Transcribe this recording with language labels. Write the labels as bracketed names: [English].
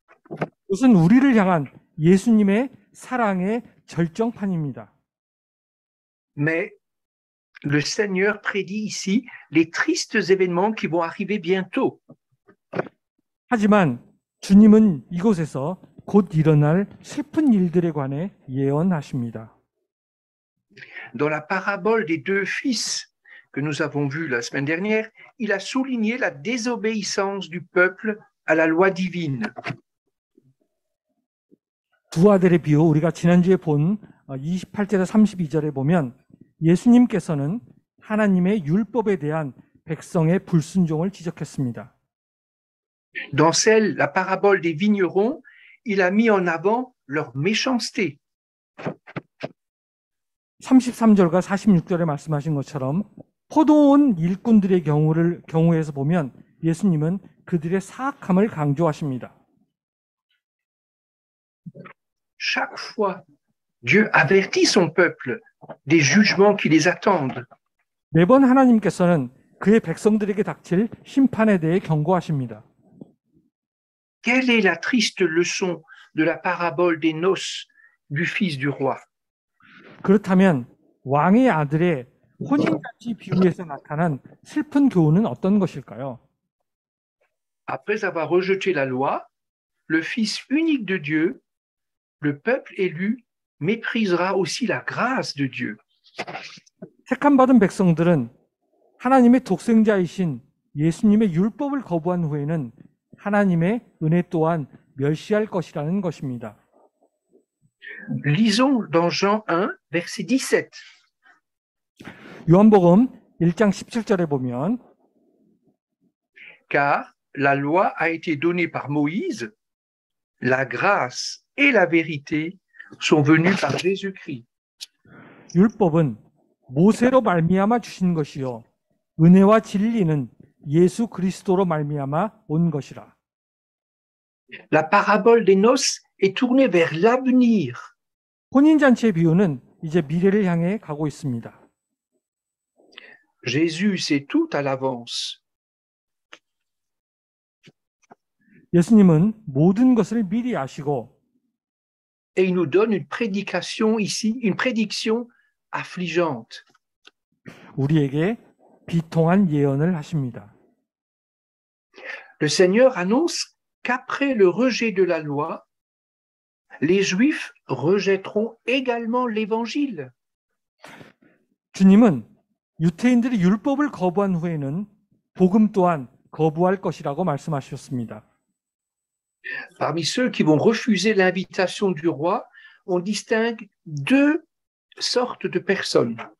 [Korean] 그것은 우리를 향한 예수님의 사랑의 절정판입니다. [French] Mais le Seigneur prédit ici les tristes événements qui vont arriver bientôt. [Korean] 하지만 주님은 이곳에서 곧 일어날 슬픈 일들에 관해 예언하십니다. [French] Dans la parabole des deux fils que nous avons vue la semaine dernière, il a souligné la désobéissance du peuple à la loi divine. [Korean] 두 아들의 비유 우리가 지난주에 본 28절에서 32절에 보면 예수님께서는 하나님의 율법에 대한 백성의 불순종을 지적했습니다. [French] Dans celle, la parabole des vignerons, il a mis en avant leur méchanceté. [Korean] 33절과 46절에 말씀하신 것처럼 포도원 일꾼들의 경우에서 보면 예수님은 그들의 사악함을 강조하십니다. [French] Chaque fois, Dieu avertit son peuple des jugements qui les attendent. [Korean] 매번 하나님께서는 그의 백성들에게 닥칠 심판에 대해 경고하십니다. [French] Quelle est la triste leçon de la parabole des noces du fils du roi? [Korean] 그렇다면 왕의 아들의 혼인잔치 비유에서 나타난 슬픈 교훈은 어떤 것일까요? [French] Après avoir rejeté la loi, le fils unique de Dieu, le peuple élu, méprisera aussi la grâce de Dieu. [Korean] 택함받은 백성들은 하나님의 독생자이신 예수님의 율법을 거부한 후에는 하나님의 은혜 또한 멸시할 것이라는 것입니다. [French] Lisons dans Jean 1, verset 17. [Korean] 요한복음 1장 17절에 보면 [French] Car la loi a été donnée par Moïse, la grâce et la vérité sont venues par Jésus-Christ. [Korean] 율법은 모세로 말미암아 주신 것이요 은혜와 진리는 예수 그리스도로 말미암아 온 것이라. [French] La parabole des noces est tournée vers l'avenir. [Korean] 혼인잔치의 비유는 이제 미래를 향해 가고 있습니다. [French] Jésus sait tout à l'avance. [Korean] 예수님은 모든 것을 미리 아시고 [French] Et il nous donne une prédication ici, une prédiction affligeante. [Korean] 우리에게 비통한 예언을 하십니다. [French] Le Seigneur annonce qu'après le rejet de la loi, les Juifs rejetteront également l'Évangile. [Korean] 주님은 유태인들이 율법을 거부한 후에는 복음 또한 거부할 것이라고 말씀하셨습니다. [French] Parmi ceux qui vont refuser l'invitation du roi, on distingue deux sortes de personnes.